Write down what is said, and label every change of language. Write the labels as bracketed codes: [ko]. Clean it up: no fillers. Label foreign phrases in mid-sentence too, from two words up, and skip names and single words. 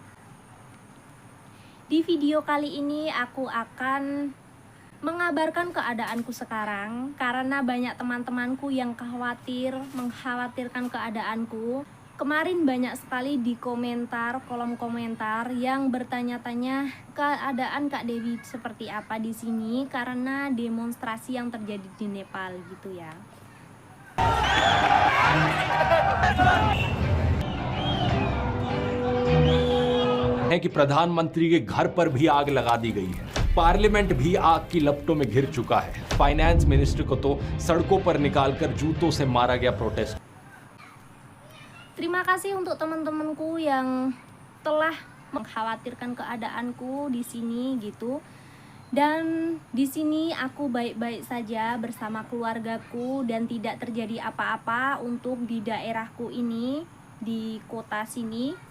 [id] Di video kali ini aku akan mengabarkan keadaanku sekarang karena banyak teman-temanku yang mengkhawatirkan keadaanku. Kemarin banyak sekali di kolom komentar yang bertanya-tanya keadaan Kak Dewi seperti apa di sini karena demonstrasi yang terjadi di Nepal gitu ya. [hi] है कि प्रधानमंत्री के घर पर भी आग लगा दी गई है, पार्लियामेंट भी आग की लपटों में घिर चुका है, [en] finance minister [hi] को तो सड़कों पर निकालकर जूतों से मारा गया प्रोटेस्ट। [id] Terima kasih untuk teman-temanku yang telah mengkhawatirkan keadaanku di sini gitu. Dan di sini aku baik-baik saja bersama keluargaku dan tidak terjadi apa-apa untuk di daerahku ini, di kota sini.